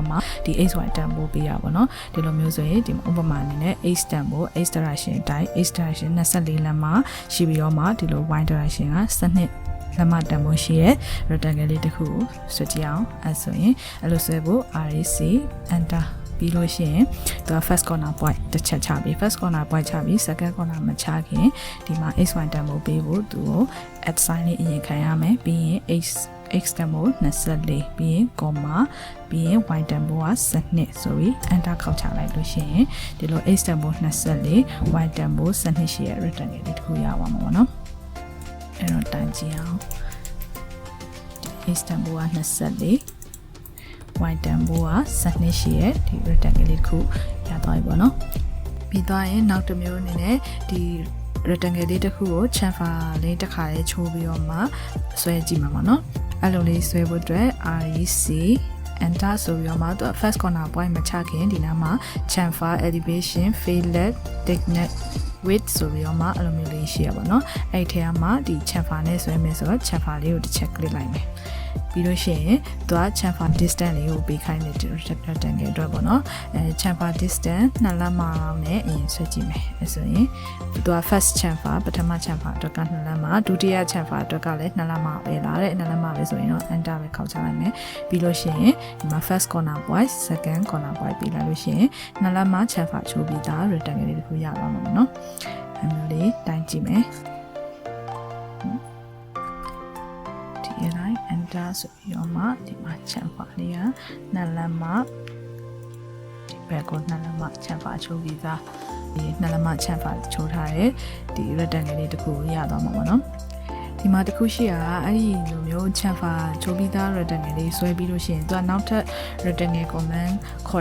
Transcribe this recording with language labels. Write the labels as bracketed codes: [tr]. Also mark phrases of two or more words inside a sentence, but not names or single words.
[my] မှဒီ xy တန်ဖိုးပေးရပါတော့ဒီလိုမျိုးဆိုရင်ဒီဥပမာအနေနဲ့ x တန်ဖိုး [en] x direction [my] အတိုင်း [en] x direction [my] 24လမ်းမှာရှိပြီးတော့မှဒီလို y direction က12လက်မတန်ဖိုးရှိရဲ rectangle လေးတစ်ခုကိုဆွဲကြည့်အောင်အဲဆိုရင်အဲ့လိုဆွဲဖို့ [en] REC enter [my] ပြီးလို့ရှိရင် သူက [en] first corner point [my] တစ်ချက်ချပြီး [en] first corner point [my] ချပြီး [en] second corner [my] မချခင်ဒီမှာ xy တန်ဖိုးပေးဖို့သူကို [en] at sign [my] လေးအရင်ခံရမယ်ပြီးရင် x တန်ဖိုး24ပြီးရင် comma ပြီးရင် y တန်ဖိုးက12ဆိုပြီး enter ခေါက်ချလိုက်လို့ရှိရင်ဒီလို x တန်ဖိုး24 y တန်ဖိုး12ရှိရဲ့ rectangle လေးတစ်ခုရပါမှာပေါ့နော်အဲ့တော့တန်းကြည့်အောင် x တန်ဖိုးက24y တန်ဖိုးက12ရှိရဲ့ဒီ rectangle လေးတစ်ခုရသွားပြီပေါ့နော်ပြီးသွားရင်နောက်တစ်မျိုးအနေနဲ့ဒီ rectangle လေးတစ်ခုကို chamfer လေးတစ်ခါလေးချိုးပြီးတော့မှဆွဲကြည့်မှာပေါ့နော်အဲ့လို လေးဆွဲဖို့အတွက် [en] REC enter [my] ဆိုပြီးတော့မှသူ [en] first corner point [my] မချခင်ဒီနားမှာ [en] chamfer elevation fillet thickness width [my] ဆိုပြီးတော့မှအဲ့လိုမျိုးလေးရှိရပါတော့အဲ့ထဲမှာဒီ chamfer နဲ့ဆွဲမယ်ဆိုတော့ chamfer လေးကိုတစ်ချက် click လိုက်မယ်ပြီးလို့ရှိရင်သူက [en] chamfer distance [my] လေးကိုပေးခိုင်းတဲ့ rectangle အတွက်ပေါ့နော် [en] chamfer distance [my] 2လက်မလောက်နဲ့အရင်ဆွဲကြည့်မယ်အဲဆိုရင်သူက [en] first chamfer [my] ပထမ chamfer အတွက်က2လက်မဒုတိယ chamfer အတွက်ကလည်း2လက်မပဲလာတဲ့2လက်မပဲဆိုရင်တော့ enter ပဲခေါက်ချလိုက်မယ်ပြီးလို့ရှိရင်ဒီမှာ [en] first corner point second corner point [my] ပြီးလာလို့ရှိရင်2လက်မ chamfer ချိုးပြီးသား rectangle လေးတစ်ခုရသွားမှာပေါ့နော်အဲမျိုးလေးတိုင်းကြည့်မယ် enter ဆိုပြီးတော့မှဒီမှာ chamfer လေးက2လက်မဒီဘက်ကို2လက်မ chamfer ချိုးပြီးသားဒီ2လက်မ chamfer ချိုးထားတဲ့ဒီ rectangle လေးတစ်ခုရသွားမှာပေါ့နော်ဒီမှာတစ်ခုရှိတာအဲ့ဒီလိုမျိုး chamfer ချိုးပြီးသား rectangle လေးဆွဲပြီးလို့ရှိရင်သူကနောက်ထပ် [en] rectangle command [my] ခေါ်